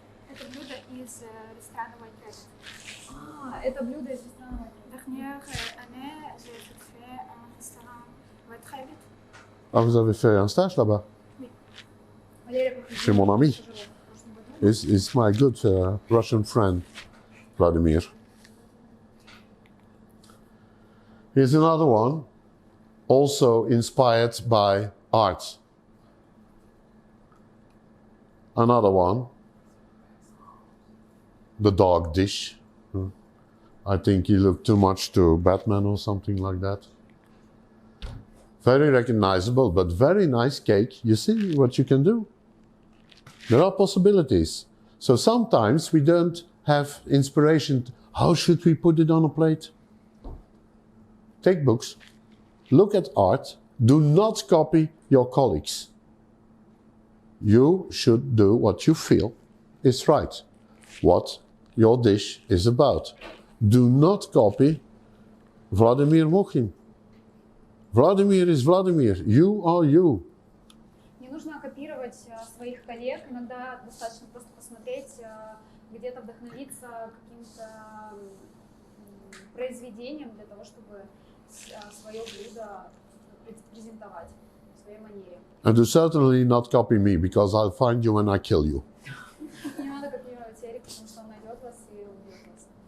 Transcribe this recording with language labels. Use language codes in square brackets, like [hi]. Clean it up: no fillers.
[ru] Это блюдо из ресторанного Untitled. Это блюдо из ресторанного. [fr] Dernière année, j'ai fait un restaurant White Rabbit. Ah, vous avez fait un stage là-bas? Chez mon ami. [en] He's my good Russian friend, Vladimir. Here's another one, also inspired by art. Another one, the dog dish. I think he looked too much to Batman or something like that. Very recognizable, but very nice cake. You see what you can do? There are possibilities. So sometimes we don't have inspiration. How should we put it on a plate? Take books, look at art, do not copy your colleagues. You should do what you feel is right, what your dish is about. Do not copy Vladimir Mukin. Vladimir is Vladimir, you are you. [ru] Не нужно копировать своих коллег, иногда достаточно просто посмотреть, где-то вдохновиться каким-то произведением для того, чтобы свое блюдо презентовать в своей манере. [en] And do certainly not copy me, because I'll find you when I kill you. [ru] Не надо копировать Эрика, потому что он найдет вас и убьет вас.